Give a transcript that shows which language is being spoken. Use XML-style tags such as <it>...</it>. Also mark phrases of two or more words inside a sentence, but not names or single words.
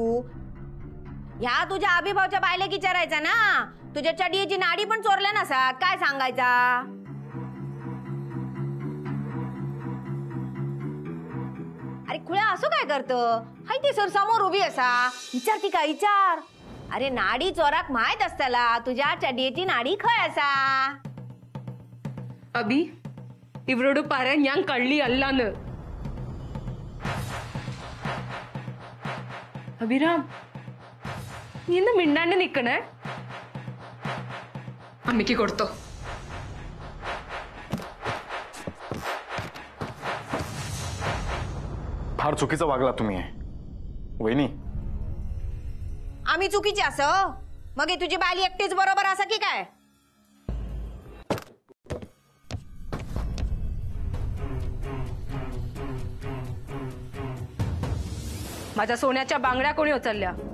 <mr>ह्या तुझ्या अभिभावच्या बायले विचारायचा ना, तुझ्या चडीची नाडी पण चोरल्या नसा काय सांगायचा? अरे खुळ्या असो काय करत? हाय ती सर समोर उभी असा, विचारती का विचार. अरे नाडी चोराक माहित असताला तुझ्या चडीची नाडी खय असा.</mr> <ml>അബി, ഇവരോട് പറയാൻ ഞാൻ കള്ളി അല്ലാന്ന്. അഭിരാം, നീ എന്താ മിണ്ടാണ്ട് നിക്കണേ? അമ്മയ്ക്ക് കൊടുത്തോ.</ml> <mr>फार चुकीचं वागला तुम्ही वहिनी. आम्ही चुकीचे असो? मग तुझी बाली एकटीच बरोबर असा की काय? माझ्या सोन्याच्या बांगड्या कोणी उचलल्या?</mr>